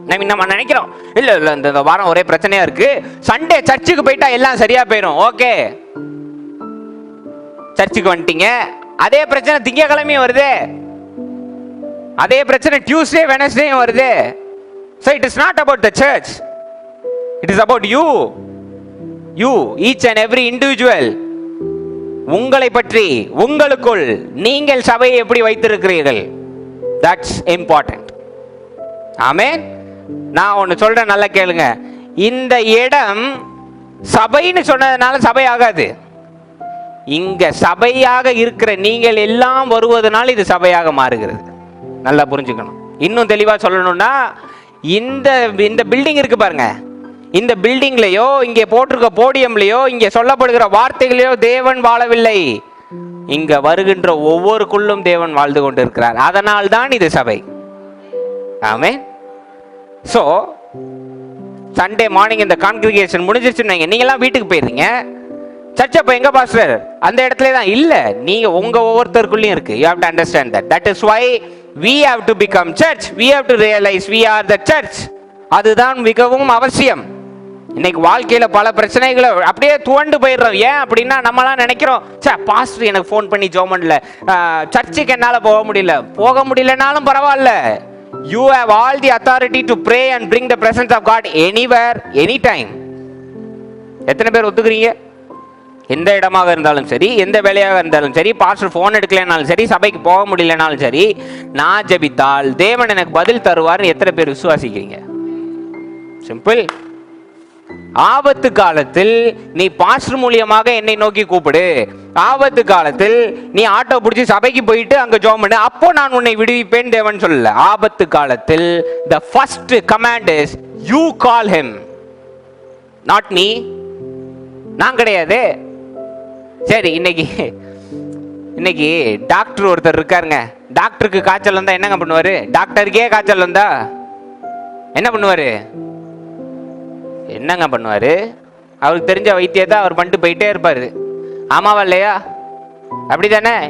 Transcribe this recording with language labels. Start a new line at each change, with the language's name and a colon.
Tamil: நம்ம நினைக்கிறோம் இல்ல இந்த வாரம் ஒரே பிரச்சனையா இருக்கு, சண்டே சர்ச்சுக்கு போயிட்டா எல்லாம் சரியா போயிடும். ஓகே, சர்ச்சுக்கு வந்துட்டீங்க, அதே பிரச்சனை திங்கக்கிழமையும் வருது, அதே பிரச்சனை டியூஸ்டே வெனஸ்டேயும் வருது.
English: So it is not about the church, it is about you, each and every individual.
Tamil: உங்களை பற்றி, உங்களுக்குள் நீங்கள் சபையை எப்படி வைத்திருக்கிறீர்கள்,
English: that's important.
Tamil: ஆமென். நான் ஒன்று சொல்றேன், நல்லா கேளுங்க. இந்த இடம் சபைன்னு சொன்னதுனால சபை ஆகாது. இங்க சபையாக இருக்கிற நீங்கள் எல்லாம் வருவதனால இது சபையாக மாறுகிறது. நல்லா புரிஞ்சுக்கணும். இன்னும் தெளிவா சொல்லணும்னா, இந்த இந்த பில்டிங் இருக்கு பாருங்க, இந்த பில்டிங்லயோ இங்கே போட்டிருக்க போடியம்லயோ இங்கே சொல்லப்படுகிற வார்த்தைகளையோ தேவன் வாழவில்லை. இங்க வருகின்ற ஒவ்வொருக்குள்ளும் தேவன் வாழ்ந்து கொண்டு இருக்கிறார். அதனால் தான் இது சபை. ஆமென். ஸோ சண்டே மார்னிங் இந்த கான்கிரிகேஷன் முடிஞ்சிருச்சுன்னு நீங்களாம் வீட்டுக்கு போயிருந்தீங்க. சர்ச் அப்போ எங்க பாஸ்டர்? அந்த இடத்துல தான் இல்ல, நீங்க உங்க ஒவ்வொருத்தருக்குள்ளேயும் இருக்கு.
English: You have to understand that. That is why we have to become church. We have to realize we are the church.
Tamil: அதுதான் மிகவும் அவசியம். இன்னைக்கு வாழ்க்கையில பல பிரச்சனைகளை அப்படியே துவண்டு போயிடுறோம். ஏன் அப்படின்னா, நம்மளாம் நினைக்கிறோம், சே பாஸ்டர் எனக்கு ஃபோன் பண்ணி ஜெபம் பண்ணல, சர்ச்சுக்கு என்னால போக முடியலனாலும் பரவாயில்ல.
English: You have all the authority to pray and bring the presence of God anywhere, anytime.
Tamil: எத்தனை பேர் ஒத்துக்கிறீங்க? எந்த இடமாக இருந்தாலும் சரி, எந்த வேலையாக இருந்தாலும் சரி, பாஸ்டர் ஃபோன் எடுக்கலைனாலும் சரி, சபைக்கு போக முடியலனாலும் சரி, நான் ஜெபித்தால் தேவன் எனக்கு பதில் தருவார்னு எத்தனை பேர் விசுவாசிக்கிறீங்க? சிம்பிள். ஆபத்து காலத்தில் நீ பாஸ்டர் மூலியமாக என்னை நோக்கி கூப்பிடு. ஆபத்து காலத்தில் நீ ஆட்டோ பிடிச்சி சபைக்கு போயிட்டு அங்க ஜெபம் பண்ணு, அப்போ நான் உன்னை விடுவிப்பேன் தேவன் சொல்லல. ஆபத்து காலத்தில்
English: the first command is you call him, not me.
Tamil: நான் கிடையாது. சரி, இன்னைக்கு டாக்டர் ஒருத்தர் இருக்காருங்க. டாக்டருக்கு காய்ச்சல் வந்தா என்னங்க பண்ணுவாரு? டாக்டருக்கே காய்ச்சல் வந்தா என்ன பண்ணுவாரு? என்னங்க பண்ணுவாரு? அவருக்கு தெரிஞ்ச வைத்தியத்தை அவர் பண்ணிட்டு போயிட்டே இருப்பாரு. ஆமாவா இல்லையா? அப்படிதானே?